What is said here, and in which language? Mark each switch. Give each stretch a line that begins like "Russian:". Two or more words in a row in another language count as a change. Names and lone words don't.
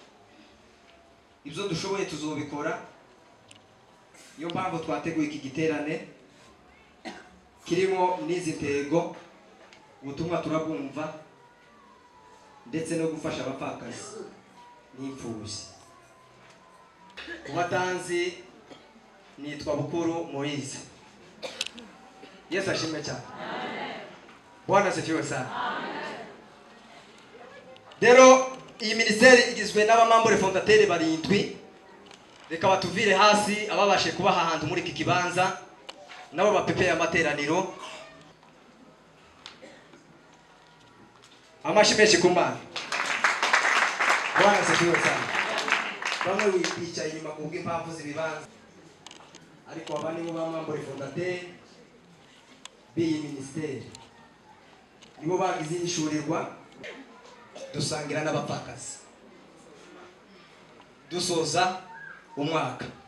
Rundi: Ibyo dushoboye tuzobikora. Iyo mpamvu twateguye iki giterane kirimo n'izi ntego, ubutumwa turabumva ndetse no gufasha abapfakazi n'imfubyi. Ubatanzi nitwa Bukuru Moise. Yesu ashimwe cyane.
Swahili: Bwana asifiwe sana.
Rundi: Rero iyi minisiteri igizwe n'abamambure fondateri 7. Reka batuvire hasi ababashe kubaha ahantu muri iki kibanza nabo bapepeye amateraniro. Amashi menshi ku Mana.
Swahili: Bwana asifiwe sana.
Rundi: Bamwe bicaye inyuma ku bw'impamvu z'ibibanza, ariko abandi bo bamambure fondateri b'iyi minisiteri nibo bagize ishurirwa dusangira n'abapfakazi dusoza umwaka.